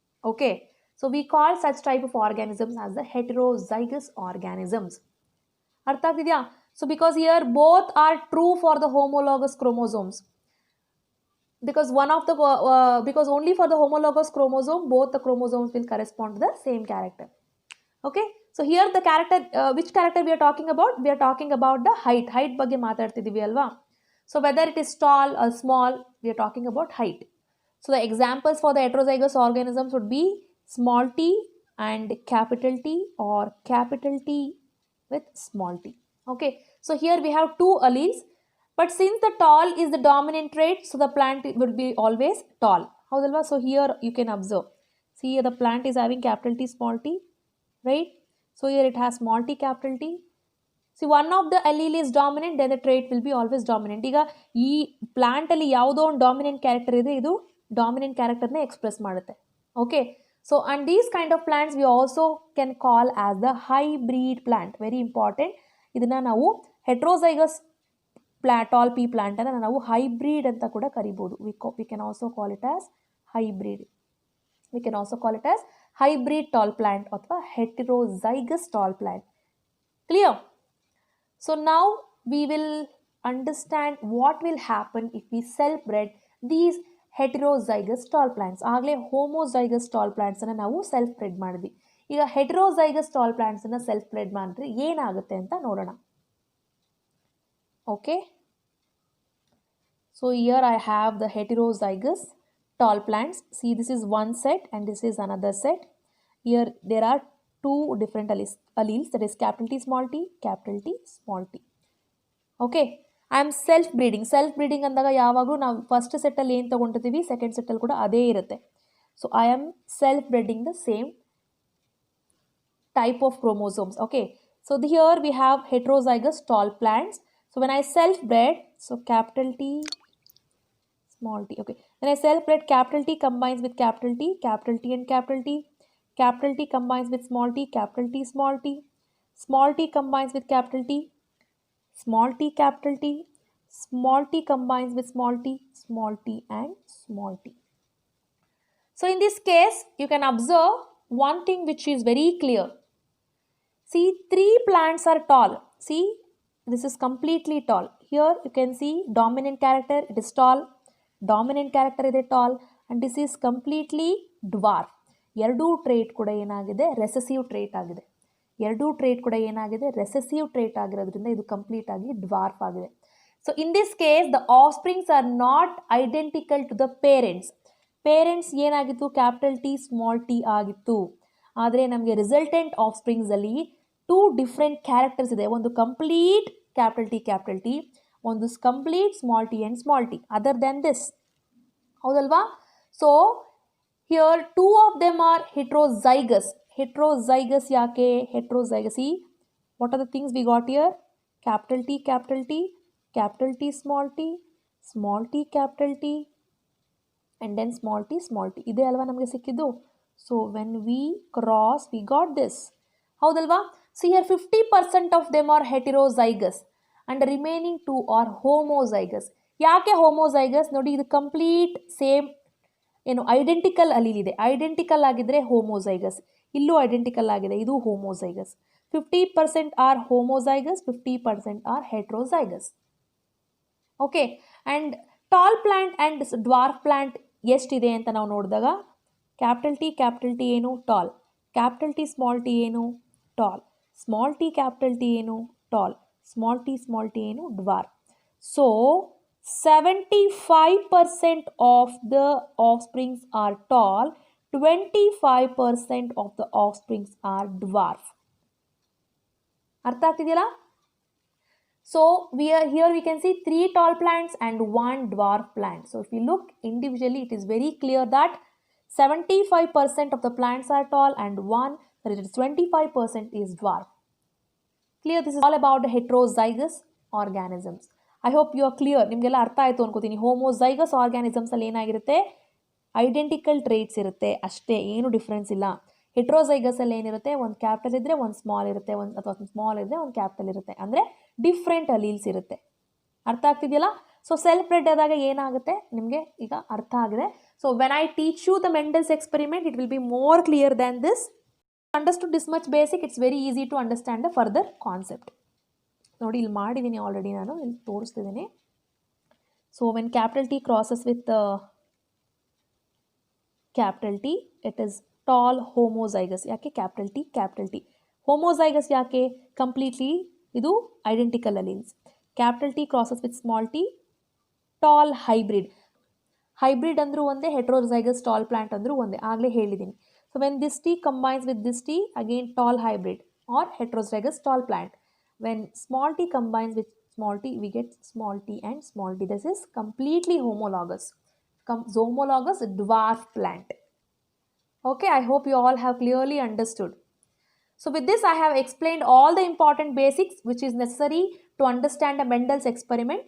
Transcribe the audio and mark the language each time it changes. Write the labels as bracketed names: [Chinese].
[English] Okay, so we call such type of organisms as the heterozygous organisms. [Kannada] ಅರ್ಥ ಆಗ್ತಿದೆಯಾ? [English] So because here both are true for the homologous chromosomes. Because because only for the homologous chromosome both the chromosomes will correspond to the same character. Okay, so here the character which character we are talking about? We are talking about the height [Kannada] ಬಗ್ಗೆ ಮಾತಾಡ್ತಿದ್ದೀವಿ ಅಲ್ವಾ. [English] So whether it is tall or small, we are talking about height. So the examples for the heterozygous organisms would be small t and capital T or capital T with small t. Okay, so here we have two alleles, but since the tall is the dominant trait, so the plant will be always tall. However, so here you can observe, see here the plant is having capital T small t, right? So here it has small t capital T. See, one of the allele is dominant, then the trait will be always dominant. [Kannada] ಈಗ ಈ plant ಅಲ್ಲಿ ಯಾವುದೋ ಒಂದು dominant character ಇದೆ, ಇದು dominant ಕ್ಯಾರೆಕ್ಟರ್ನೇ express ಮಾಡುತ್ತೆ. [English] Okay, so and these kind of plants we also can call as the hybrid plant. Very important. [Kannada] ಇದನ್ನ ನಾವು ಹೆಟ್ರೋಸೈಗಸ್ ಟಾಲ್ ಪಿ ಪ್ಲಾಂಟ್ ಅನ್ನ ನಾವು ಹೈಬ್ರಿಡ್ ಅಂತ ಕೂಡ ಕರಿಬಹುದು. [English] We can also call it as hybrid. We can also call it as hybrid tall plant ಅಥವಾ heterozygous tall plant. Clear? So now we will understand what will happen if we self-bred these heterozygous tall plants. [Kannada] ಆಗಲೇ homozygous tall plants ಅನ್ನು ನಾವು self bred ಮಾಡಿದ್ವಿ. ಈಗ heterozygous tall plants ಅನ್ನು self bred ಮಾಡಿದ್ರೆ ಏನಾಗುತ್ತೆ ಅಂತ ನೋಡೋಣ. [English] Okay, so here I have the heterozygous tall plants. See, this is one set and this is another set. Here there are two different alleles, that is capital T small t, capital T small t. Okay, I am self breeding. [Kannada] Self breeding ಅಂದಾಗ ಯಾವಾಗಲೂ ನಾವು first ಸೆಟ್ಟಲ್ಲಿ ಏನು ತೊಗೊಂಡಿರ್ತೀವಿ second ಸೆಟ್ಟಲ್ಲಿ ಕೂಡ ಅದೇ ಇರುತ್ತೆ. [English] So I am self breeding the same type of chromosomes. Okay, so here we have heterozygous tall plants. So when I self bred, so capital T small t. Okay, when I self bred, capital T combines with capital T, capital T and capital T. Capital T combines with small t, capital T small t. Small t combines with capital T, small t capital T. Small t combines with small t and small t. So in this case, you can observe one thing which is very clear. See, three plants are tall. See, this is completely tall. Here you can see dominant character, it is tall. Dominant character is tall, and this is completely dwarf. [Kannada] ಎರಡೂ trait ಕೂಡ ಏನಾಗಿದೆ, recessive trait ಆಗಿದೆ. ಎರಡೂ trait ಕೂಡ ಏನಾಗಿದೆ, recessive trait ಆಗಿರೋದ್ರಿಂದ ಇದು complete ಆಗಿ ಡ್ವಾರ್ಫ್ ಆಗಿದೆ. [English] So in this case the offsprings are not identical to the parents. [Kannada] Parents ಏನಾಗಿತ್ತು, ಕ್ಯಾಪಿಟಲ್ ಟಿ ಸ್ಮಾಲ್ ಟಿ ಆಗಿತ್ತು. ಆದರೆ ನಮಗೆ resultant of ಸ್ಪ್ರಿಂಗ್ಸಲ್ಲಿ two different characters ಇದೆ. [English] ಒಂದು complete capital T, ಒಂದು complete small T and small T. Other than this, [Kannada] ಹೌದಲ್ವಾ? [English] So here two of them are heterozygous. Heterozygous ಯಾಕೆ heterozygous? See, what are the things we got here? Capital T, capital T, capital T small t capital T and then small t small t. [Kannada] ಇದೆ ಅಲ್ವಾ ನಮಗೆ ಸಿಕ್ಕಿದ್ದು? [English] So when we cross, we got this. [Kannada] ಹೌದಲ್ವಾ? [English] See here 50% of them are heterozygous and the remaining two are homozygous. [Kannada] ಯಾಕೆ homozygous? ನೋಡಿ, ಇದು complete same ಏನು identical allele ಇದೆ. ಐಡೆಂಟಿಕಲ್ ಆಗಿದ್ರೆ ಹೋಮೋಸೈಗಸ್, ಇಲ್ಲೂ ಐಡೆಂಟಿಕಲ್ ಆಗಿದೆ, ಇದು homozygous. [English] 50% are homozygous, 50% are heterozygous. Okay, and tall plant and dwarf plant [Kannada] ಎಷ್ಟಿದೆ ಅಂತ ನಾವು ನೋಡಿದಾಗ [English] Capital T ಏನು, tall. Capital T small T ಏನು, tall. Small T capital T ಏನು, tall. Small T ಏನು, dwarf. So 75% of the offsprings are tall, 25% of the offsprings are dwarf. [Kannada] ಅರ್ಥ ಆಗ್ತಿದೆಯಲ್ಲ? [English] So here we can see 3 tall plants and 1 dwarf plant. So if we look individually, it is very clear that 75% of the plants are tall and 25% is dwarf. Clear? This is all about the heterozygous organisms. I hope you are clear. [Kannada] ನಿಮಗೆಲ್ಲ ಅರ್ಥ ಆಯಿತು ಅನ್ಕೋತೀನಿ. Homozygous ಆರ್ಗ್ಯಾನಿಸಮ್ಸಲ್ಲಿ ಏನಾಗಿರುತ್ತೆ, identical traits ಇರುತ್ತೆ ಅಷ್ಟೇ, ಏನು difference ಇಲ್ಲ. ಹೆಟ್ರೋಸೈಗಸಲ್ಲಿ ಏನಿರುತ್ತೆ, ಒಂದು ಕ್ಯಾಪಿಟಲ್ ಇದ್ದರೆ ಒಂದು ಸ್ಮಾಲ್ ಇರುತ್ತೆ, ಅಥವಾ ಒಂದು ಸ್ಮಾಲ್ ಇದ್ದರೆ ಒಂದು ಕ್ಯಾಪಿಟಲ್ ಇರುತ್ತೆ. ಅಂದರೆ ಡಿಫ್ರೆಂಟ್ ಅಲೀಲ್ಸ್ ಇರುತ್ತೆ. ಅರ್ಥ ಆಗ್ತಿದೆಯಲ್ಲ? [English] so self bred [Kannada] ಆದಾಗ ಏನಾಗುತ್ತೆ ನಿಮಗೆ ಈಗ ಅರ್ಥ ಆಗಿದೆ. [English] So when I teach you the Mendel's experiment, it will be more clear than this. Understood this much basic, it's very easy to understand the further concept. [Kannada] ನೋಡಿ, ಇಲ್ಲಿ ಮಾಡಿದ್ದೀನಿ ಆಲ್ರೆಡಿ, ನಾನು ಇಲ್ಲಿ ತೋರಿಸ್ತಿದ್ದೀನಿ. [English] So when capital T crosses with capital T, it is tall homozygous. ಯಾಕೆ? Capital T homozygous ಯಾಕೆ? [Kannada] Completely ಇದು [English] Identical alleles. Capital T crosses with small T, tall hybrid. [Kannada] Hybrid ಅಂದರೂ ಒಂದೇ, ಹೆಟ್ರೋಸೈಗಸ್ ಟಾಲ್ ಪ್ಲಾಂಟ್ ಅಂದರೂ ಒಂದೇ, ಆಗಲೇ ಹೇಳಿದ್ದೀನಿ. [English] So when this T combines with this T, again tall hybrid or heterozygous tall plant. When small t combines with small t, we get small t and small t. This is completely homologous. Homologous dwarf plant. Okay, I hope you all have clearly understood. So with this, I have explained all the important basics which is necessary to understand a Mendel's experiment.